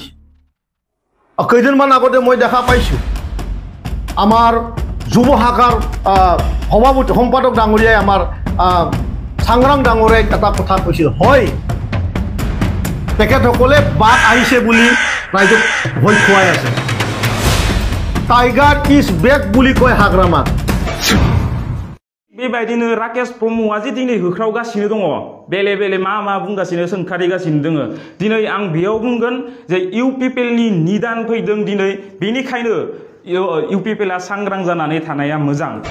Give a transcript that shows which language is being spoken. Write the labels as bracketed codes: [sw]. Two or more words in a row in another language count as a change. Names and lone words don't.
[as] কেইদিনমান আগতে মই দেখা পাইছো আমাৰ যুৱ শাখাৰ সভাপতি সম্পাদক ডাঙৰীয়াই আমাৰ চাংৰাং ডাঙৰীয়াই এটা কথা কৈছিল, হয় তেখেতসকলে বাট আহিছে বুলি ৰাইজক ভয় খুৱাই আছে। [en] Tiger is back [as] বুলি কয় হাগ্ৰামাক। [brx] बेबायदिनो राकेश ब्रह्मआ जे दिनै होख्रावगासिनो दङ, बेले बेले मा बुंगासिनो सोंखारिगासिनो दङ। दिनै आं बेयाव बुंगोन जे इउपिपिएलनि निदान फैदों दिनै, बेनिखायनो इउपिपिएलआ सांग्रां जानानै थानाया मोजां।